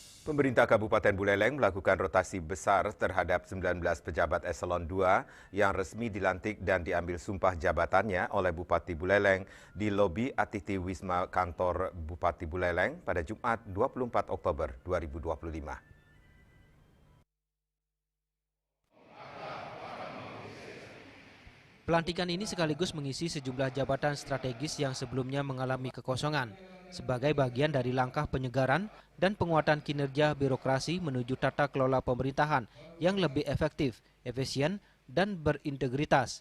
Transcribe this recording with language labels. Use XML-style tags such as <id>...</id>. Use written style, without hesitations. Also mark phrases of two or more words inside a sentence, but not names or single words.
<id>Pemerintah Kabupaten Buleleng melakukan rotasi besar terhadap 19 pejabat eselon 2 yang resmi dilantik dan diambil sumpah jabatannya oleh Bupati Buleleng di lobi Atiti Wisma Kantor Bupati Buleleng pada Jumat 24 Oktober 2025. Pelantikan ini sekaligus mengisi sejumlah jabatan strategis yang sebelumnya mengalami kekosongan, sebagai bagian dari langkah penyegaran dan penguatan kinerja birokrasi menuju tata kelola pemerintahan yang lebih efektif, efisien, dan berintegritas.</id>